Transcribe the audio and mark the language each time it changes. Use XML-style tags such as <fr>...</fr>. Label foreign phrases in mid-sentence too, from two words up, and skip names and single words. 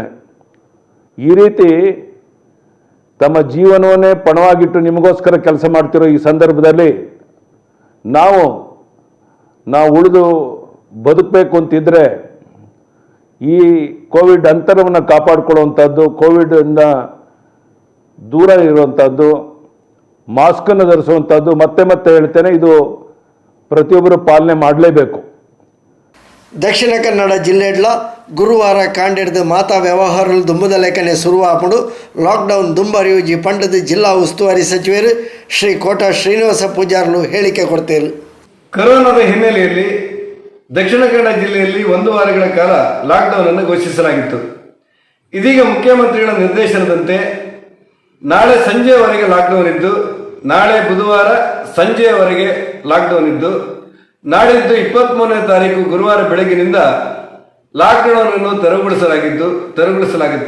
<kn>ಈ ರೀತಿ ತಮ್ಮ ಜೀವನವನ್ನೇ ಪಣವಾಗಿಟ್ಟು ನಿಮಗೋಸ್ಕರ ಕೆಲಸ ಮಾಡ್ತಿರೋ ಈ ಸಂದರ್ಭದಲ್ಲಿ ನಾವು ಉಳಿದು ಬದುಕಬೇಕು ಅಂತಿದ್ರೆ ಈ ಕೋವಿಡ್ ಅಂತರವನ್ನು ಕಾಪಾಡಿಕೊಳ್ಳುವಂಥದ್ದು, ಕೋವಿಡನ್ನು ದೂರ ಇರುವಂಥದ್ದು, ಮಾಸ್ಕನ್ನು ಧರಿಸುವಂಥದ್ದು, ಮತ್ತೆ ಹೇಳ್ತೇನೆ, ಇದು ಪ್ರತಿಯೊಬ್ಬರು ಪಾಲನೆ ಮಾಡಲೇಬೇಕು.</kn> <tcy>ದಕ್ಷಿಣ ಕನ್ನಡ ಜಿಲ್ಲೆಡ್ಲ ಗುರುವಾರ ಕಾಂಡಿಡ್ದು ಮಾತಾ ವ್ಯವಹಾರಗಳು ದುಂಬುದ ಲೆಕ್ಕನೆ ಶುರುವಾಪಡು ಲಾಕ್ಡೌನ್ ದುಂಬರಿಯುಜಿ ಪಂಡದು ಜಿಲ್ಲಾ ಉಸ್ತುವಾರಿ ಸಚಿವರು ಶ್ರೀ ಕೋಟ ಶ್ರೀನಿವಾಸ ಪೂಜಾರರು ಹೇಳಿಕೆ ಕೊಡ್ತೇರು.</tcy> <kn>ಕೊರೋನಾದ ಹಿನ್ನೆಲೆಯಲ್ಲಿ ದಕ್ಷಿಣ ಕನ್ನಡ ಜಿಲ್ಲೆಯಲ್ಲಿ 1 ವಾರಗಳ ಕಾಲ ಲಾಕ್ಡೌನ್ ಅನ್ನು ಘೋಷಿಸಲಾಗಿತ್ತು. ಇದೀಗ ಮುಖ್ಯಮಂತ್ರಿಗಳ ನಿರ್ದೇಶನದಂತೆ ನಾಳೆ ಸಂಜೆಯವರೆಗೆ ಲಾಕ್ಡೌನ್ ಇದ್ದು, ನಾಳೆ ಬುಧವಾರ ಸಂಜೆಯವರೆಗೆ ಲಾಕ್ಡೌನ್ ಇದ್ದು, ನಾಡಿದ್ದು 23ನೇ ತಾರೀಕು ಗುರುವಾರ ಬೆಳಗಿನಿಂದ ಲಾಕ್ಡೌನ್ ಅನ್ನು ತೆರವುಗೊಳಿಸಲಾಗುತ್ತೆ.</kn>